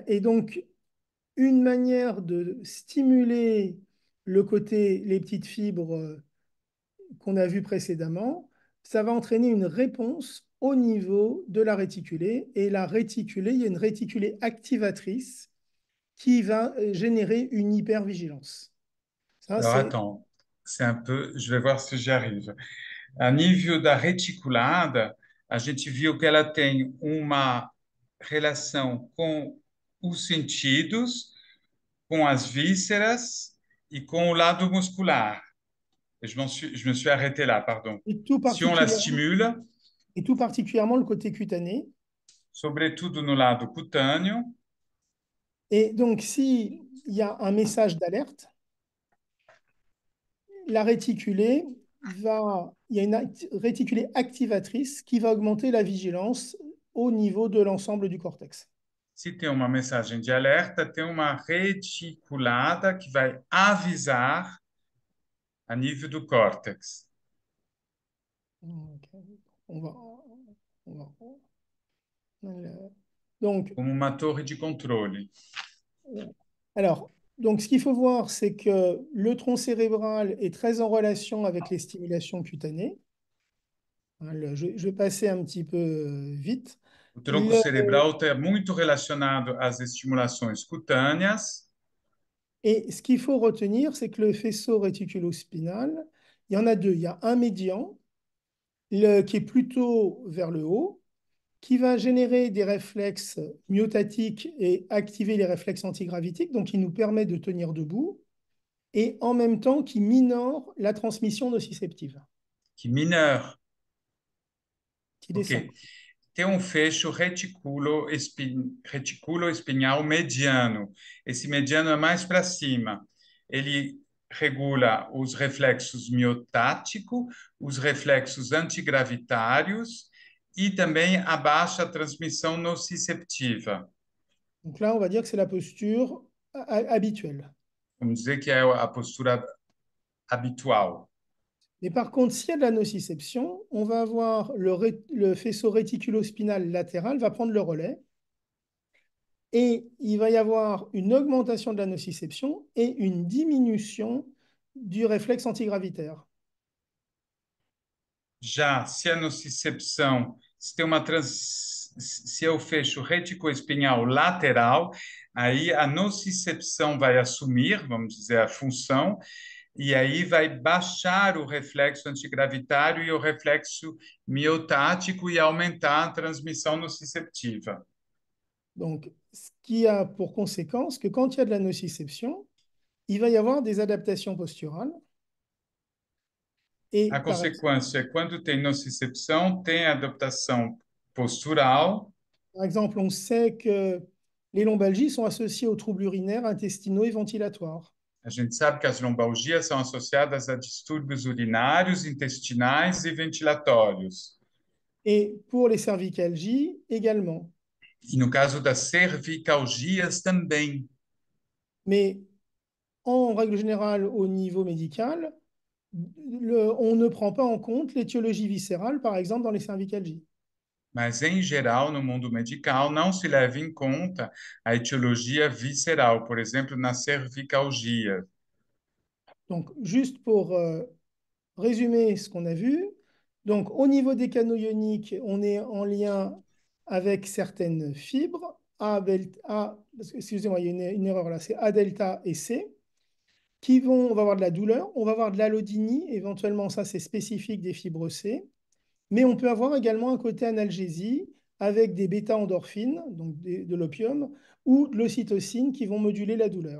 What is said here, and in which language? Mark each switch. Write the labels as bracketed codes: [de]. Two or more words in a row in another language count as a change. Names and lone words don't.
[fr] Et donc, une manière de stimuler le côté, les petites fibres qu'on a vues précédemment, ça va entraîner une réponse au niveau de la réticulée. Et la réticulée, il y a une réticulée activatrice qui va générer une hypervigilance. Ça, Alors, c'est attends, c'est un peu. Je vais voir se j'y arrive. [pt] A nível da reticulada, a gente viu que ela tem uma relação com os sentidos, com as vísceras e com o lado muscular. [fr] Je me suis arrêté là, pardon. et tout Si on la particulièrement, stimule, et tout particulièrement le côté cutané. [pt] sobretudo no lado cutâneo, [fr] Et donc, s'il y a un message d'alerte, la réticulée il y a une réticulée activatrice qui va augmenter la vigilance au niveau de l'ensemble du cortex. [pt] se tem uma mensagem de alerta, tem uma reticulada que vai avisar a nível do córtex, [fr] Ok. On va, on va- donc, [pt] como uma torre de controle. [fr] alors, donc, ce qu'il faut voir, c'est que le tronc cérébral est très en relation avec les stimulations cutanées. Hein, je vais passer un petit peu vite. [pt] O tronco [fr] Le- [pt] cerebral está muito relacionado às estimulações cutâneas. [fr] et ce qu'il faut retenir, c'est que le faisceau réticulospinal, il y en a deux. Il y a un médian qui est plutôt vers le haut, qui va générer des réflexes myotatiques et activer les réflexes antigravitiques, donc qui nous permet de tenir debout, et en même temps qui minore la transmission nociceptive, Que mineur. qui descend. Ok. [pt] Tem um fecho reticulo espinhal mediano. Esse mediano é mais para cima. Ele regula os reflexos miotáticos, os reflexos antigravitários e também abaixa a transmissão nociceptiva. [fr] Donc là, on va dire que c'est la posture habituelle. [pt] Vamos dizer que é a postura habitual. [fr] Mais par contre, s'il y a de la nociception, on va avoir le faisceau réticulospinal latéral va prendre le relais et il va y avoir une augmentation de la nociception et une diminution du réflexe antigravitaire. [pt] Já se a nocicepção, se tem uma se eu fecho reticoespinhal lateral, aí a nocicepção vai assumir, vamos dizer, a função, e aí vai baixar o reflexo antigravitário e o reflexo miotático e aumentar a transmissão nociceptiva. [fr] Donc, ce qui a pour conséquence que quand il y a de la nociception, il va y avoir des adaptations posturales. Et [pt] A consequência é quando tem nocicepção, tem adaptação postural. [fr] par exemple, on sait que Les lombalgies sont associées aux troubles urinaires, intestinaux et ventilatoires. [pt] A gente sabe que as lombalgias são associadas a distúrbios urinários, intestinais e ventilatórios. [fr] Et pour les cervicalgies également. [pt] E no caso das cervicalgias também. [fr] Mais en règle générale, au niveau médical, on ne prend pas en compte l'étiologie viscérale, par exemple, dans les cervicalgies. [pt] Mas, em geral, no mundo medical, não se leva em conta a etiologia visceral, por exemplo, na cervicalgia. [fr] Donc, juste pour résumer ce qu'on a vu, donc au niveau des canaux ioniques, on est en lien avec certaines fibres, excusez-moi, il y a une erreur là, c'est A delta et C, on va avoir de la douleur, on va avoir de l'allodynie, éventuellement ça c'est spécifique des fibres C, mais on peut avoir également un côté analgésie avec des bêta-endorphines, donc de l'opium, ou de l'ocytocine qui vont moduler la douleur.